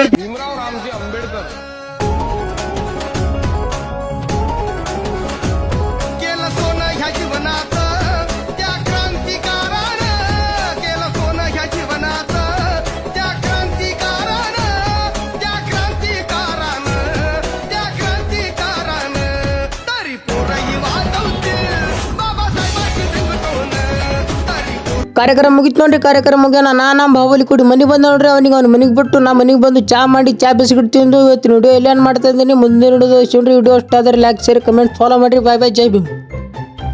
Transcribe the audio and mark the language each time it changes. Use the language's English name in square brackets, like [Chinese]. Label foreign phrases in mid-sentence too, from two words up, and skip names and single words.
[Marathi] भीमराव रामजी आंबेडकर केलं सोनं ह्या जीवनाचं त्या क्रांतिकारानं केलं सोनं ह्या जीवनाचं त्या क्रांतिकारानं तरी पोरही वाजवतील बाबासाहेबांची टिंगटोन तरी [Kannada] ಕಾರ್ಯಕ್ರಮ ಮುಗಿತು ನೋಡ್ರಿ. ಕಾರ್ಯಕ್ರಮ ಮುಗ್ಯಾನ ನಮ್ಮ ಬಾಹುಬಲಿ ಕೂಡಿ ಮನೆಗೆ ಬಂದ ನೋಡ್ರಿ. ಅವ್ನ ಮನೆಗೆ ಬಿಟ್ಟು ನಾ ಮನೆಗೆ ಬಂದು ಚಾ ಮಾಡಿ ಚಾ ಬಿಸ್ಕಿಟ್ ತಿಂದು ಇವತ್ತಿನ ವಿಡಿಯೋ ಎಲ್ಲ ಮಾಡ್ತಾ ಇದ್ದೀನಿ. ಮುಂದಿನ ವಿಡಿಯೋ ವಿಡಿಯೋ ಇಷ್ಟ ಆದರೆ [English] like share comment follow [Kannada] ಮಾಡಿರಿ. [English] bye bye, [Marathi] जय भीम.